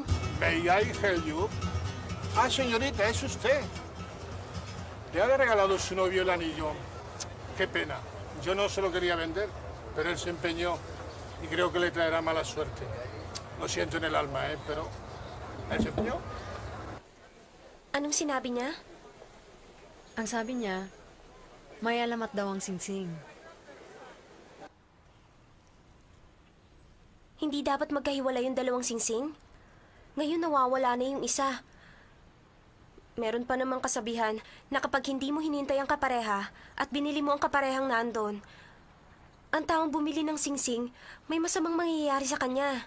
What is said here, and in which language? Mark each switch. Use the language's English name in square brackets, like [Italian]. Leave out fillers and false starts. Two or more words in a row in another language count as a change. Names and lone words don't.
[English] May I help you? [Spanish] Ah, señorita, es usted. ¿Le ha regalado su novio el anillo? Qué pena. Yo no se lo quería vender, pero él se empeñó y creo que le traerá mala suerte. Lo siento en el alma, pero él se empeñó. [Filipino] Anong sinabi niya? Ang sabi niya, may alamat daw ang singsing. Hindi dapat magkahiwalay yung 2 singsing? Ngayon nawawala na yung isa. Meron pa namang kasabihan na kapag hindi mo hinintay ang kapareha at binili mo ang kaparehang nandun, ang taong bumili ng singsing may masamang mangyayari sa kanya.